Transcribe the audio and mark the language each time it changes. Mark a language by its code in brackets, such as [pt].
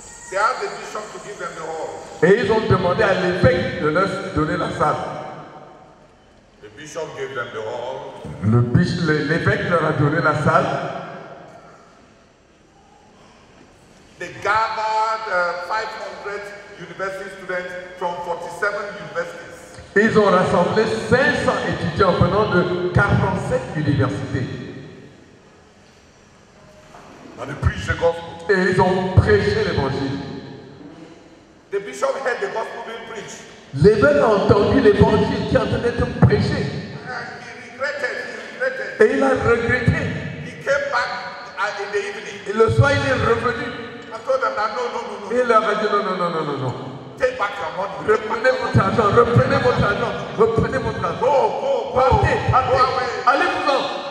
[en] They asked the bishop to give them the hall. [fr] Et ils ont demandé à l'évêque de leur donner la salle. [en] The bishop gave them the hall. [fr] L'évêque leur a donné la salle. [en] They gathered 500 university students from 47 universities. [fr] Ils ont rassemblé 500 étudiants venant de 47 universités. [en] And they preached the gospel. [fr] Et ils ont prêché l'évangile. [en] The bishop heard the gospel being preached. [fr] L'évêque a entendu l'évangile qui est en train d'être prêché. [en] He regretted. [fr] Et il a regretté. [en] He came back in the evening. [fr] Et le soir, il est revenu. [en] I told them that no. [fr] Et il leur a dit non. [en] Take back your money. [fr] Reprenez votre argent. [en] Go. [fr] Partez. [en] away. [fr] Allez-vous-en.